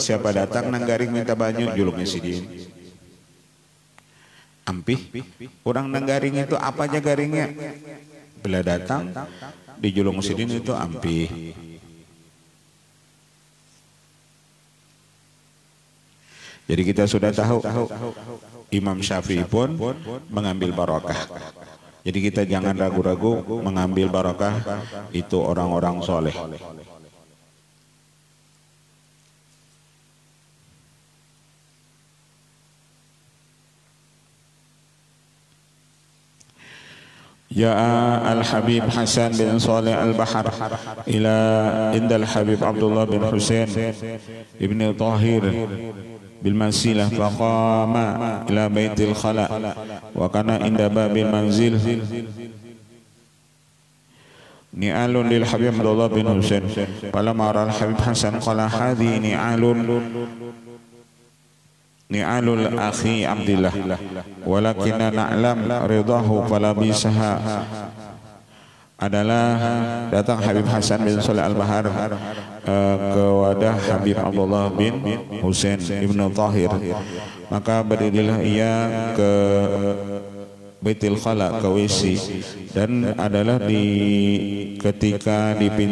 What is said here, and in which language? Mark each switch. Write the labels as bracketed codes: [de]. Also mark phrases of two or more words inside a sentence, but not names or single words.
[bjn] Siapa datang nang garing minta banyu, juluknya sidin. Ampih, orang nang garing itu apa aja garingnya? Bila datang di julung sidin itu ampih. [id] Jadi kita sudah tahu Imam Syafi'i pun mengambil barokah. Jadi kita jangan ragu-ragu mengambil barokah itu orang-orang soleh. [ar] يا الحبيب حسن بن صالح البحر إلى عند الحبيب عبد الله بن حسين بن طاهر بالمنزلة فقام إلى بيت الخلاء وكان عند باب المنزل نعال للحبيب عبد الله بن حسين فلما رأى الحبيب حسن قال هذه نعال الأخي عبد الله ولكننا نعلم رضاه فلبسها. [id] Adalah datang Habib Hasan bin Saleh Al-Bahar ke wadah Habib Abdullah bin Husain ibn Tahir, maka berdirilah ia ke Baitul Khala, ke WC, dan adalah ketika di